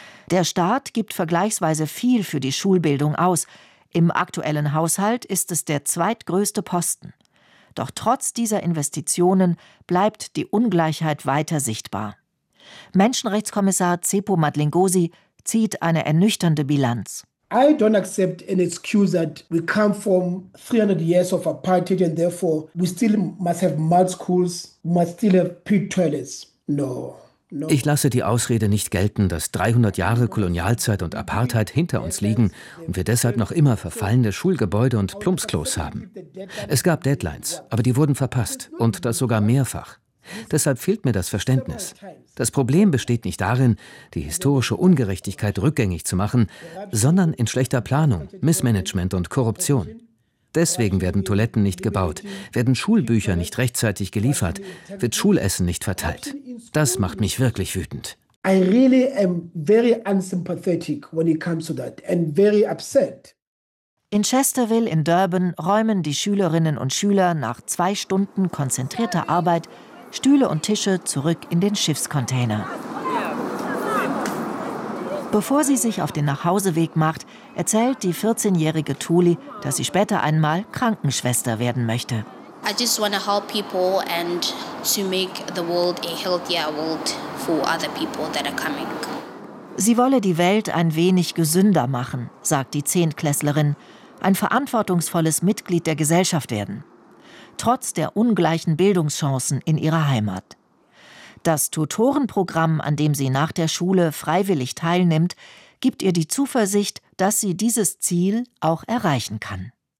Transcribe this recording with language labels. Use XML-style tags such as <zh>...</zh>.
<de>Der Staat gibt vergleichsweise viel für die Schulbildung aus. Im aktuellen Haushalt ist es der zweitgrößte Posten. Doch trotz dieser Investitionen bleibt die Ungleichheit weiter sichtbar. Menschenrechtskommissar Tsepo Madlingosi zieht eine ernüchternde Bilanz.</de> <en>I don't accept an excuse that we come from 300 years of apartheid and therefore we still must have mud schools, must still have pit toilets. No.</en> <de>Ich lasse die Ausrede nicht gelten, dass 300 Jahre Kolonialzeit und Apartheid hinter uns liegen und wir deshalb noch immer verfallene Schulgebäude und Plumpsklos haben. Es gab Deadlines, aber die wurden verpasst und das sogar mehrfach. Deshalb fehlt mir das Verständnis. Das Problem besteht nicht darin, die historische Ungerechtigkeit rückgängig zu machen, sondern in schlechter Planung, Missmanagement und Korruption. Deswegen werden Toiletten nicht gebaut, werden Schulbücher nicht rechtzeitig geliefert, wird Schulessen nicht verteilt. Das macht mich wirklich wütend.</de> <en>I really am very unsympathetic when it comes to that and very upset.</en> <de>In Chesterville in Durban räumen die Schülerinnen und Schüler nach 2 Stunden konzentrierter Arbeit Stühle und Tische zurück in den Schiffscontainer. Bevor sie sich auf den Nachhauseweg macht, erzählt die 14-jährige Tuli, dass sie später einmal Krankenschwester werden möchte.</de> <en>I just want to help people and to make the world a healthier world for other people that are coming.</en> <de>Sie wolle die Welt ein wenig gesünder machen, sagt die Zehntklässlerin, ein verantwortungsvolles Mitglied der Gesellschaft werden, trotz der ungleichen Bildungschancen in ihrer Heimat. Das Tutorenprogramm, an dem sie nach der Schule freiwillig teilnimmt, gibt ihr die Zuversicht, dass sie dieses Ziel auch erreichen kann.</de>